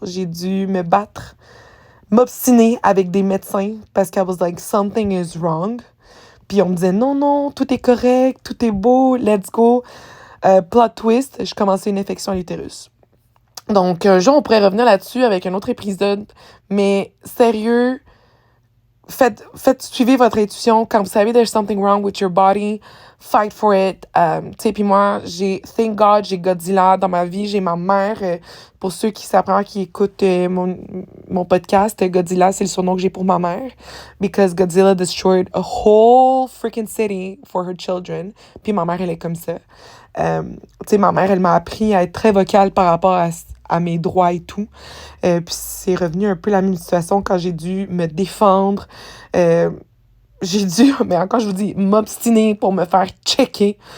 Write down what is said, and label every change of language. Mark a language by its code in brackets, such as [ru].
[fr] J'ai dû me battre, m'obstiner avec des médecins parce qu' [en] I was like, something is wrong. [fr] Puis on me disait, non, non, tout est correct, tout est beau, [en] let's go. Plot twist, [fr] je commençais une infection à l'utérus. Donc, un jour, on pourrait revenir là-dessus avec un autre épisode. Mais sérieux, suivez votre intuition. Quand vous savez [en] there's something wrong with your body, fight for it. [fr] Tu sais, puis moi, [en] thank God, [fr] j'ai Godzilla dans ma vie. J'ai ma mère. Pour ceux qui s'apprennent, qui écoutent mon podcast, Godzilla, c'est le surnom que j'ai pour ma mère. [en] Because Godzilla destroyed a whole freaking city for her children. [fr] Puis ma mère, elle est comme ça. Tu sais, ma mère, elle m'a appris à être très vocale par rapport à mes droits et tout. Puis c'est revenu un peu la même situation quand j'ai dû me défendre. J'ai dû, mais encore je vous dis, m'obstiner pour me faire checker.